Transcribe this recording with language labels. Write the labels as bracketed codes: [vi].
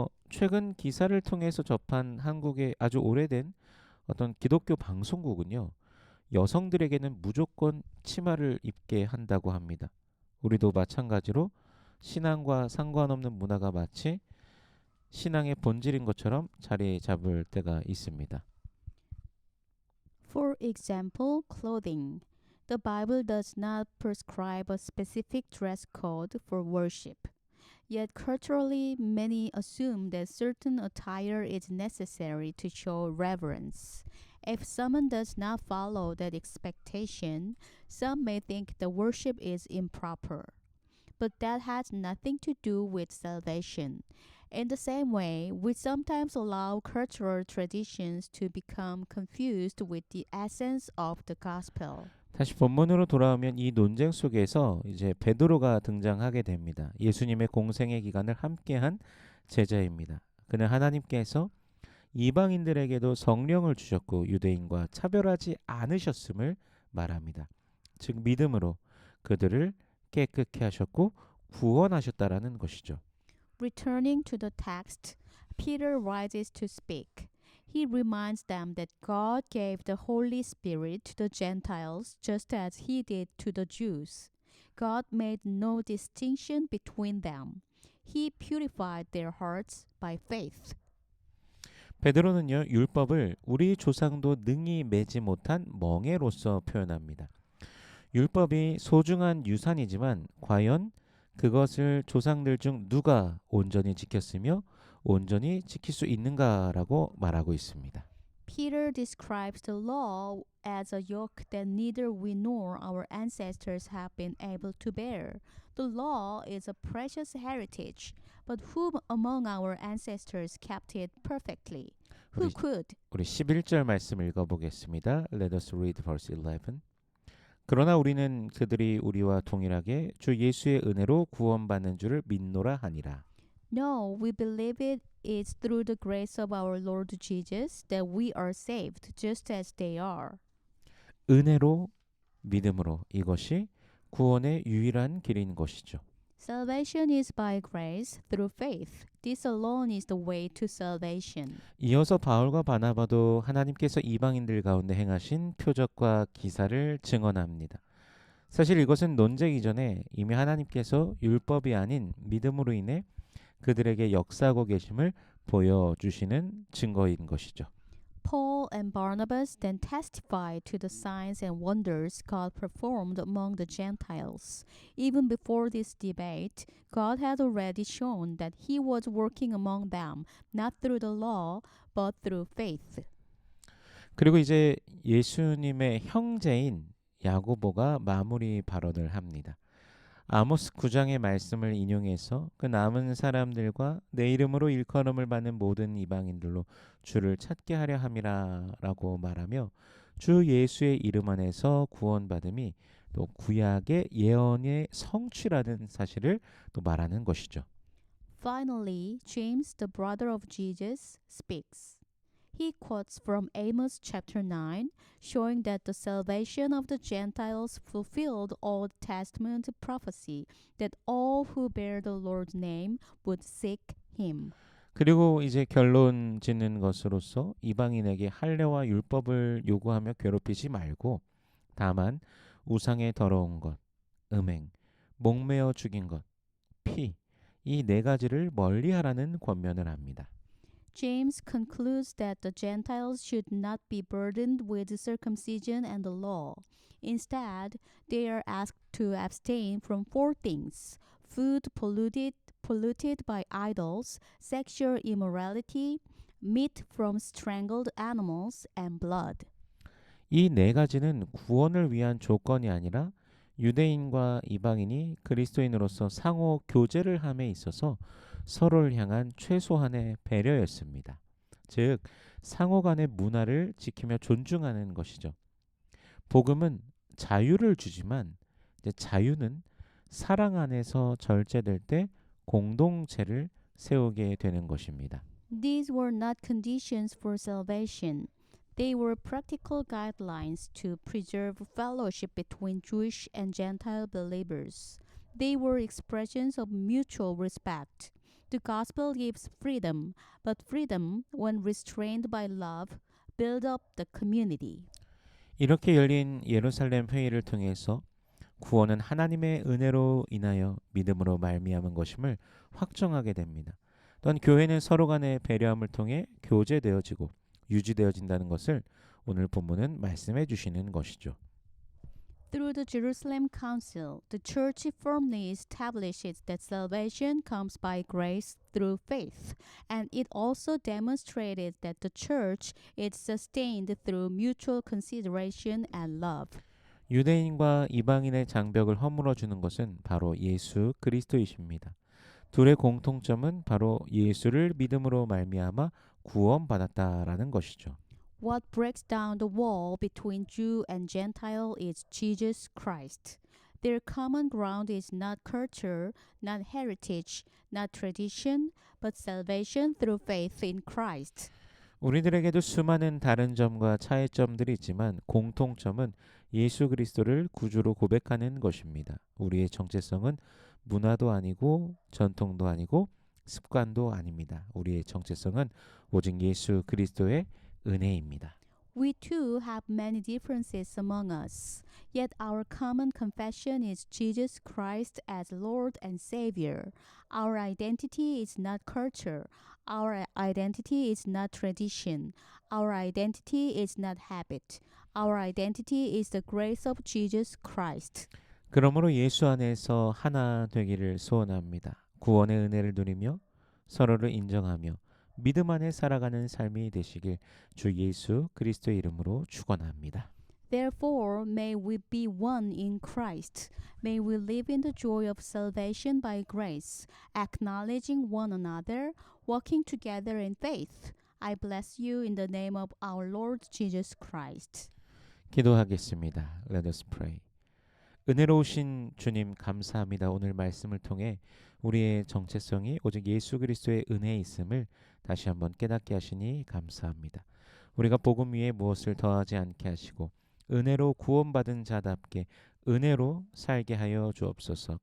[ko] 최근 기사를 통해서 접한 한국의 아주 오래된 어떤 기독교 방송국은요. 여성들에게는 무조건 치마를 입게 한다고 합니다. 우리도 마찬가지로 신앙과 상관없는 문화가 마치 신앙의 본질인 것처럼 자리 잡을 때가 있습니다. [en] For example, clothing. The Bible does not prescribe a specific dress code for worship. Yet culturally, many assume that certain attire is necessary to show reverence. If someone does not follow that expectation, some may think the worship is improper. But that has nothing to do with salvation. In the same way, we sometimes allow cultural traditions to become confused with the essence of the gospel. [ko] 다시 본문으로 돌아오면 이 논쟁 속에서 이제 베드로가 등장하게 됩니다. 예수님의 공생의 기간을 함께한 제자입니다. 그는 하나님께서 이방인들에게도 성령을 주셨고 유대인과 차별하지 않으셨음을 말합니다. 즉 믿음으로 그들을 깨끗게 하셨고 구원하셨다라는 것이죠. [en] Returning to the text, Peter rises to speak. He reminds them that God gave the Holy Spirit to the Gentiles just as He did to the Jews. God made no distinction between them. He purified their hearts by faith. [ko] 베드로는요 율법을 우리 조상도 능히 매지 못한 멍에로서 표현합니다. 율법이 소중한 유산이지만 과연 그것을 조상들 중 누가 온전히 지켰으며 온전히 지킬 수 있는가라고 말하고 있습니다. [en] Peter describes the law as a yoke that neither we nor our ancestors have been able to bear. The law is a precious heritage, but who among our ancestors kept it perfectly? Who [ko] 우리, [en] could? [ko] 우리 11절 말씀 읽어보겠습니다. [en] Let us read verse 11. [ko] 그러나 우리는 그들이 우리와 동일하게 주 예수의 은혜로 구원받는 줄을 믿노라 하니라. [en] No, we believe it is through the grace of our Lord Jesus that we are saved, just as they are. [ko] 은혜로 믿음으로 이것이 구원의 유일한 길인 것이죠. [en] Salvation is by grace through faith. This alone is the way to salvation. [ko] 이어서 바울과 바나바도 하나님께서 이방인들 가운데 행하신 표적과 기사를 증언합니다. 사실 이것은 논쟁 이전에 이미 하나님께서 율법이 아닌 믿음으로 인해 그들에게 역사하고 계심을 보여주시는 증거인 것이죠. [en] Paul and Barnabas then testified to the signs and wonders God performed among the Gentiles. Even before this debate, God had already shown that He was working among them, not through the law, but through faith. [ko] 그리고 이제 예수님의 형제인 야고보가 마무리 발언을 합니다. 아모스 9장의 말씀을 인용해서 그 남은 사람들과 내 이름으로 일컬음을 받는 모든 이방인들로 주를 찾게 하려 함이라 라고 말하며 주 예수의 이름 안에서 구원받음이 또 구약의 예언의 성취라는 사실을 또 말하는 것이죠. [en] Finally, James, the brother of Jesus, speaks. He quotes from Amos chapter 9, showing that the salvation of the Gentiles fulfilled Old Testament prophecy that all who bear the Lord's name would seek him. [ko] 그리고 이제 결론 짓는 것으로서 이방인에게 할례와 율법을 요구하며 괴롭히지 말고 다만 우상의 더러운 것, 음행, 목매어 죽인 것, 피, 이 네 가지를 멀리하라는 권면을 합니다. [en] James concludes that the Gentiles should not be burdened with circumcision and the law. Instead, they are asked to abstain from four things: food polluted by idols, sexual immorality, meat from strangled animals, and blood. [ko] 이 네 가지는 구원을 위한 조건이 아니라 유대인과 이방인이 그리스도인으로서 상호 교제를 함에 있어서 서로를 향한 최소한의 배려였습니다. 즉 상호 간의 문화를 지키며 존중하는 것이죠. 복음은 자유를 주지만 이제 자유는 사랑 안에서 절제될 때 공동체를 세우게 되는 것입니다. [en] These were not conditions for salvation. They were practical guidelines to preserve fellowship between Jewish and Gentile believers. They were expressions of mutual respect. The gospel gives freedom, but freedom, when restrained by love, builds up the community. [ko] 이렇게 열린 예루살렘 회의를 통해서 구원은 하나님의 은혜로 인하여 믿음으로 말미암은 것임을 확정하게 됩니다. 또한 교회는 서로 간의 배려함을 통해 교제되어지고 유지되어진다는 것을 오늘 본문은 말씀해 주시는 것이죠. [en] Through the Jerusalem Council, the Church firmly establishes that salvation comes by grace through faith, and it also demonstrated that the Church is sustained through mutual consideration and love. [ko] 유대인과 이방인의 장벽을 허물어 주는 것은 바로 예수 그리스도이십니다. 둘의 공통점은 바로 예수를 믿음으로 말미암아 구원받았다라는 것이죠. [en] What breaks down the wall between Jew and Gentile is Jesus Christ. Their common ground is not culture, not heritage, not tradition, but salvation through faith in Christ. [ko] 우리들에게도 수많은 다른 점과 차이점들이 있지만 공통점은 예수 그리스도를 구주로 고백하는 것입니다. 우리의 정체성은 문화도 아니고 전통도 아니고 습관도 아닙니다. 우리의 정체성은 오직 예수 그리스도의 은혜입니다. [en] We too have many differences among us, yet our common confession is Jesus Christ as Lord and Savior. Our identity is not culture. Our identity is not tradition. Our identity is not habit. Our identity is the grace of Jesus Christ. [ko] 그러므로 예수 안에서 하나 되기를 소원합니다. 구원의 은혜를 누리며 서로를 인정하며 믿음 안에 살아가는 삶이 되시길 주 예수 그리스도의 이름으로 축원합니다. [en] Therefore, may we be one in Christ. May we live in the joy of salvation by grace, acknowledging one another, working together in faith. I bless you in the name of our Lord Jesus Christ. [ko] 기도하겠습니다. [en] Let us pray. [ko] 은혜로우신 주님 감사합니다. 오늘 말씀을 통해 우리의 정체성이 오직 예수 그리스도의 은혜에 있음을 다시 한번 깨닫게 하시니 감사합니다. 우리가 복음 위에 무엇을 더하지 않게 하시고 은혜로 구원받은 자답게 은혜로 살게 하여 주옵소서.